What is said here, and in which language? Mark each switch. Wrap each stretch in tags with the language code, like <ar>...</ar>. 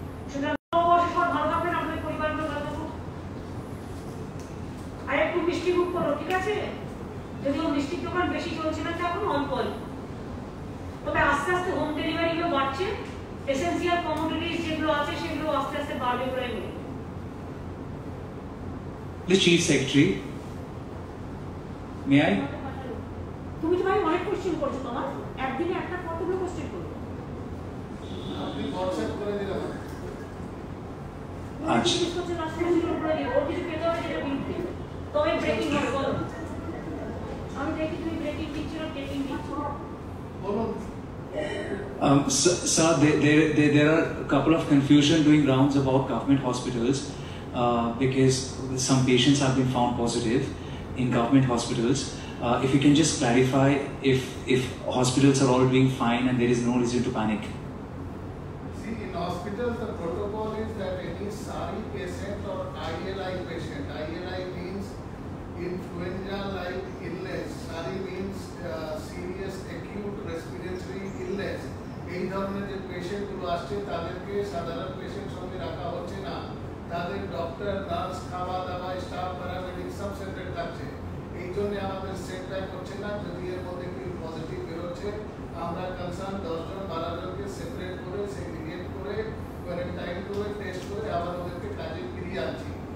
<bn>সুতরাং সব ভালো থাকবেন, আপনাদের পরিবারগুলো ভালো থাকুক। আর একটু মিষ্টি মুখ করো, ঠিক আছে? যদিও মিষ্টির দোকান বেশি চলছে না এখন, অল্প অল্প, তবে আস্তে আস্তে হোম ডেলিভারি গুলো বাড়ছে। এসেন্সিয়াল কমোডিটিস যেগুলো আছে সেগুলো আস্তে আস্তে বাড়বে বলে মনে হয়।</bn> <en>The Chief Secretary, may I?</en> <bn>তুমি তো ভাই অনেক কোশ্চেন করছো, তোমার একদিনে একটা কতগুলো কোশ্চেন করো? আপনি হোয়াটসঅ্যাপ করে দিলাম। আচ্ছা, কোশ্চেন আসলে করে দিও, ওর কিছু পেতে হবে যেটা বিল দিও, তবে ব্রেকিং হবে। বলো, আমি দেখি তুমি ব্রেকিং দিচ্ছ না টেকিং দিচ্ছ, বলুন।</bn> <en>Sir, there are a couple of confusion doing rounds about government hospitals because some patients have been found positive in government hospitals. If you can just clarify if hospitals are all doing fine and there is no reason to panic. See, in hospitals, the protocol is that any SARI patient or ILI patient, ILI means influenza-like illness, SARI means serious acute respiratory illness.</en> <bn>এই ধরনের যে পেশেন্টগুলো আসছে তাদেরকে সাধারণ patient সঙ্গে রাখা হচ্ছে না, তাদের ডক্টর, নার্স, খাওয়া দাওয়া, স্টাফ, প্যারামেডিক সব সেপারেট থাকছে। এই জন্য আমাদের সেট টাইম হচ্ছে না। যদি এর মধ্যে কেউ পজিটিভ বেরোচ্ছে, আমরা কনসার্ন 10 জন 12 জনকে সেপারেট করে সেগ্রিগেট করে কোয়ারেন্টাইন করে টেস্ট করে আবার ওদেরকে কাজে ফিরিয়ে আনছি।</bn>